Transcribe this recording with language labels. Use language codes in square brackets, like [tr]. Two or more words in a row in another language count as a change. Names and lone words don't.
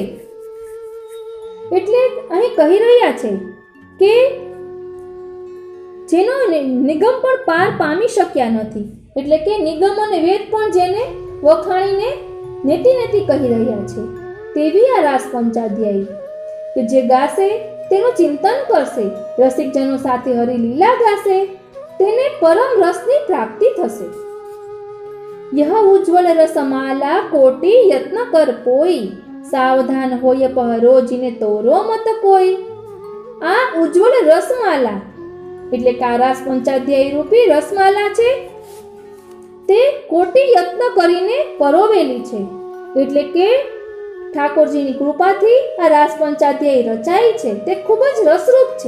[gu] એટલે અહીં કહી રહ્યા છે કે જેનો નિગમ પણ પાર પામી શક્યા નથી, એટલે કે નિગમ અને વેદ પણ જેને વખાણીને નેતી નેતી કહી રહ્યા છે, તેવી આ રાસ પંચાધ્યાયી કે જે ગાશે તેનું ચિંતન કરશે, રસિકજનો સાથે હરિલીલા ગાશે, તેને પરમ રસની પ્રાપ્તિ થશે. [bra] यह उज्ज्वल रसमाला कोटि यत्न कर पोई सावधान होय पहरो जिने तोरो मत कोई. [gu] આ ઉજ્જવલ રસમાલા એટલે કે આ રાસ પંચાધ્યાયી રૂપી રસમાલા છે, તે કોટી યત્ન કરીને પરોવેલી છે. એટલે કે ઠાકોરજીની કૃપાથી આ રાસ પંચાધ્યાયી રચાઈ છે, તે ખૂબ જ રસરૂપ છે.